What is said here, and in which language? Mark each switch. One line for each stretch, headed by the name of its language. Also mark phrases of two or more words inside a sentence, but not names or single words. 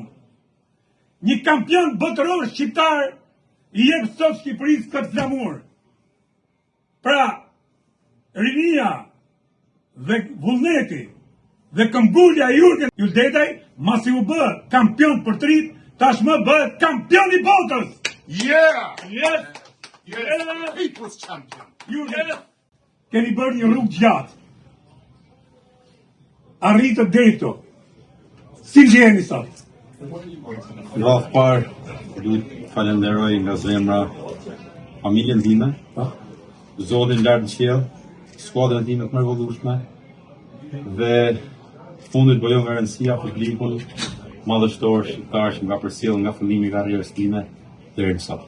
Albanian: Një kampion botëror shqiptar I jep sot Shqipërisë këtë flamur. Pra, rinia dhe vullneti dhe këmbgulja e Jurgen Uldedaj, masi u bë kampion për trit, tashmë bëhet kampion I botës.
English: Yeah! Yes! Yes! People's champion!
Albanian: Jurgen, keni bërë një rrugë gjatë. Arritët deri këtu. Si gjeni sot? Rreth parë, duhet falenderoj nga zemra familjen time, Zotin lart në qiell, skuadrën time të mrekullueshme dhe fundit bëjmë nga rëndësia për klipun madhështor shqiptar që nga përcjell nga fillimi I karrierës time deri në sot.